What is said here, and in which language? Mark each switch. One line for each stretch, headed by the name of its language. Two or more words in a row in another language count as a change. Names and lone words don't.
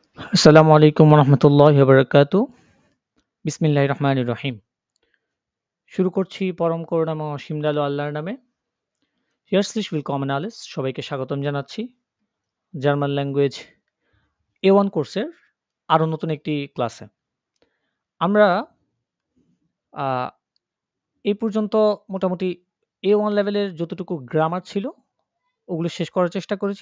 Arabic: السلام عليكم ورحمة الله وبركاته. بسم الله الرحمن الرحيم.
Bangla: শুরু করছি পরম করুণাময় অসীম দয়ালু আল্লাহর নামে।
German: Herzlich willkommen alles,
Bangla: সবাইকে স্বাগতম জানাচ্ছি
English: German language
Bangla: A1 কোর্সের আরো নতুন একটি ক্লাসে। আমরা আ এই পর্যন্ত মোটামুটি A1 লেভেলের যতটুকু গ্রামার ছিল ওগুলো শেষ করার চেষ্টা করেছি।